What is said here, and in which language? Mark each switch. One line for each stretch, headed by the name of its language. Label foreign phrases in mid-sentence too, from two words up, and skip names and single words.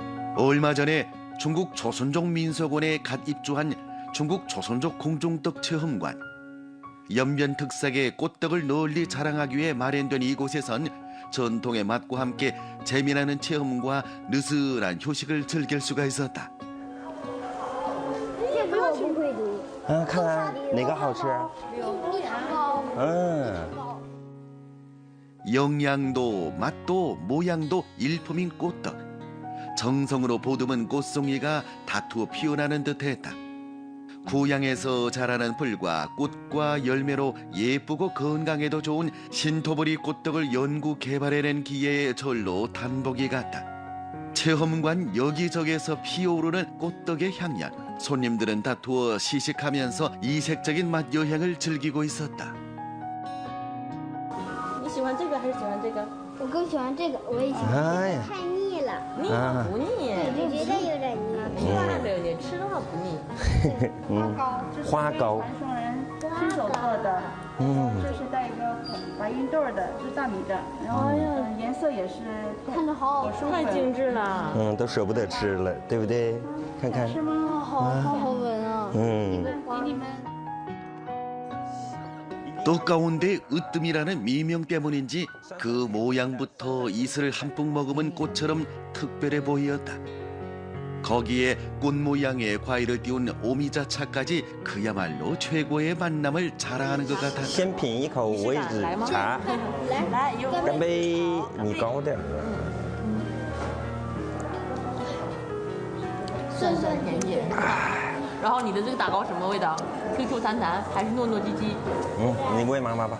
Korean: 얼마 전에 중국 조선족 민속원에 갓 입주한 중국 조선족 공중떡 체험관. 연변 특색의 꽃떡을 널리 자랑하기 위해 마련된 이곳에선 전통의 맛과 함께 재미나는 체험과 느슨한 휴식을 즐길 수가 있었다.
Chinese: 这个我不会读。看看哪个好吃？蜜糖糕。
Korean: 영양도, 맛도, 모양도 일품인 꽃떡. 정성으로 보듬은 꽃송이가 다투어 피어나는 듯했다. 고향에서 자라는 풀과 꽃과 열매로 예쁘고 건강에도 좋은 신토부리 꽃떡을 연구 개발해낸 기회의 절로 단복이 같다. 체험관 여기저기에서 피어오르는 꽃떡의 향연. 손님들은 다투어 시식하면서 이색적인 맛 여행을 즐기고 있었다.
Chinese: 你喜欢这个还是喜欢这个？我更喜欢这个，我也喜欢。哎呀，太腻了，腻吗？不腻，我觉得有点腻。吃的还没有腻，吃的话不腻。花糕，传送人亲手做的，这是带一个白芸豆的，这是大米的，然后颜色也是看着好好吃，太精致了。都舍不得吃了，对不对？看看，是吗？好好闻啊！给你们。
Korean: 떡 가운데 으뜸이라는 미명 때문인지 그 모양부터 이슬을 한풍 머금은 꽃처럼 특별해 보였다. 거기에 꽃 모양의 과일을 띄운 오미자차까지 그야말로 최고의 만남을 자랑하는 것 같았다.
Chinese: 先品一口我也只茶，来，有干杯！你高点儿。酸酸甜甜。然后你的这个打糕什么味道？Q Q 弹弹还是糯糯唧唧？你喂妈妈吧。